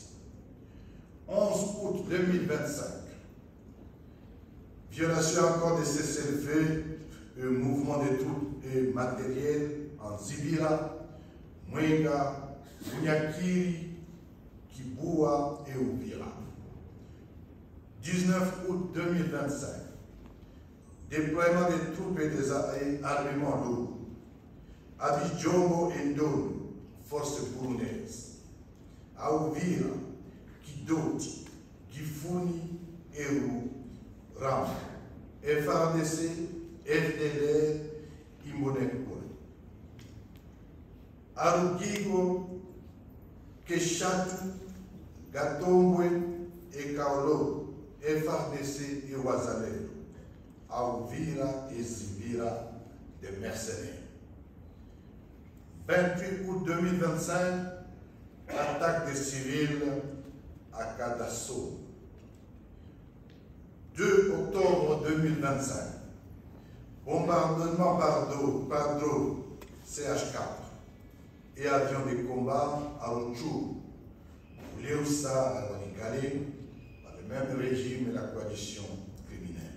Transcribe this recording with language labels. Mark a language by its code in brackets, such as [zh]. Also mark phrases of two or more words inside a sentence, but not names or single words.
[fr] 11 août 2025, violation encore de cessez-le-feu et mouvement de troupes et matériel en Zibira, Mwenga, Munyakiri, Kibua et Ouvira. 19 août 2025, déploiement des troupes et des armements lourds. Abidjongo et Ndolo, forces burundaises. À Ouvira, Kidoti, Gifuni et Ram, FRDC, FDLR, Imonekure. Arugigo, Keshatu, Gatombwe et Kaolo, FRDC et Wazalendo. À Ouvira et Zibira, des mercenaires. 28 août 2025, attaque des civils à Kadasso. 2 octobre 2025, bombardement par drone CH4 et avions de combat à Rutshuru, Leusa à Wanikale, par le même régime et la coalition criminelle.